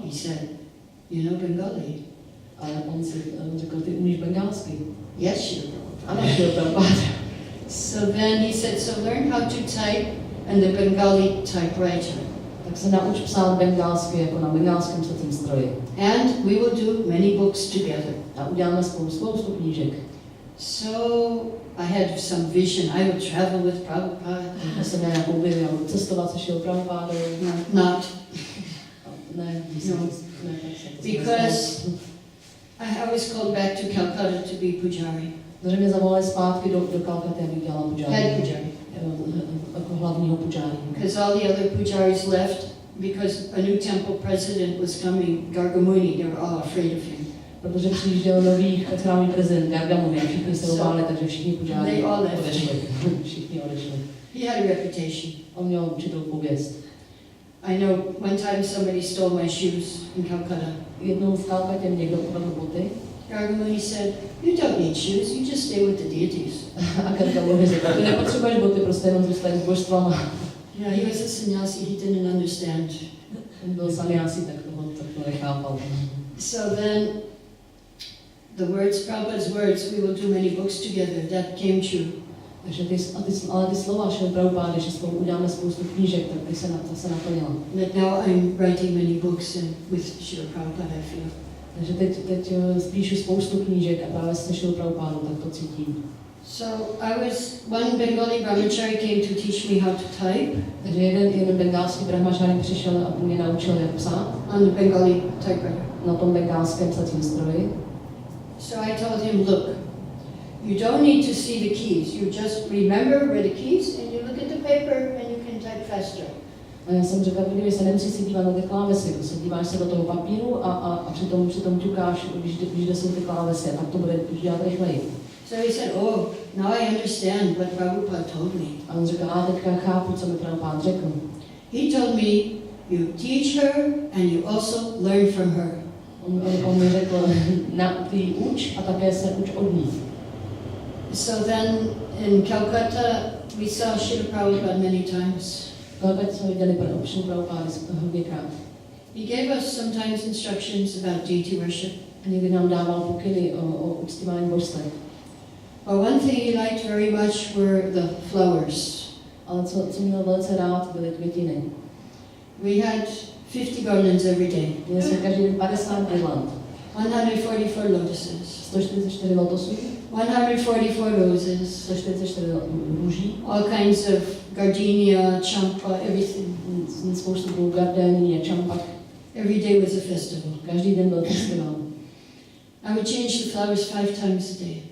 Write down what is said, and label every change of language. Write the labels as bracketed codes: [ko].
[en] He said, you know Bengali? [cs] A on řekl, ty umíš bengalsky? [en] Yes, Srila Prabhupada. [cs] Ano, Srila Prabhupada. [en] So then he said, so learn how to type in the Bengali typewriter. [cs] Tak se nauč psát bengalsky jako na bengalském psacím stroji. [en] And we will do many books together. [cs] A uděláme spoustu knížek. [en] So I had some vision. I would travel with Prabhupada. [cs] Já jsem měla nějakou vizi, cestovat se Srilou Prabhupádou. [en] Not. [cs] Ne, [en] No. Because I was called back to Calcutta to be pujari. [cs] Takže mě zavolali zpátky do Kalkaty, abych dělala pujari. [en] Head pujari. [cs] Jako hlavního pujari. [en] Because all the other pujaris left because a new temple president was coming, Gargamuni. They were all afraid of him. [cs] Protože přijížděl nový chrámový prezident Gargamuni a všichni se obáli, takže všichni pujari odešli. Všichni odešli. [en] He had a reputation. [cs] On měl určitou pověst. [en] I know one time somebody stole my shoes in Calcutta. [cs] Jednou v Kalkatě mě někdo ukradl boty. [en] Gargamuni said, you don't need shoes, you just stay with the deities. [cs] A Gargamuni řekl, ty nepotřebuješ boty, prostě jenom zůstaň s božstvama. [en] Yeah, he was a sannyasi, he didn't understand. [cs] On byl sannyasis, tak to nechápal. [en] So then, the words, Prabhupada's words, we will do many books together, that came true. [cs] Takže ty slova Srila Prabhupády, že spolu uděláme spoustu knížek, tak ty se naplnila. [en] That now I'm writing many books with Srila Prabhupada, I feel. [cs] Takže teď píšu spoustu knížek a právě se Srilou Prabhupádou, tak to cítím. [en] So one Bengali brahmachari came to teach me how to type. [cs] Takže jeden bengalský brahmačári přišel a mě naučil, jak psát. [en] On the Bengali typewriter. [cs] Na tom bengalském psacím stroji. [en] So I told him, look, you don't need to see the keys. You just remember where the keys and you look at the paper and you can type faster. [cs] A já jsem řekla, kdyby se nemusíš si dívat na ty klávesy, se díváš se do toho papíru a přitom ťukáš, když jsou ty klávesy, tak to bude dělat rychleji. [en] So he said, oh, now I understand what Prabhupada told me. [cs] A on řekl, a teďka chápu, co mi Prabhupada řekl. [en] He told me, you teach her and you also learn from her. [cs] On mi řekl, ty uč a také se uč od ní. [en] So then in Calcutta, we saw Srila Prabhupada many times. [cs] Kalkatě jsme viděli Srilu Prabhupada hodněkrát. [en] He gave us sometimes instructions about deity worship. [cs] A někdy nám dával pokyny o uctívání božstev. [en] But one thing he liked very much were the flowers. [cs] Ale co měl velice rád, byly květiny. [en] We had 50 garlands every day. [cs] Měli jsme každý den 50 girland. [en] 144 lotuses. [cs] 144 lotosů. [en] 144 roses. [cs] 144 růží. [en] All kinds of gardenia, champa, everything. [cs] Spoustu druhů gardénie, čampak. [en] Every day was a festival. [cs] Každý den byl festival. [en] I would change the flowers 5 times a day.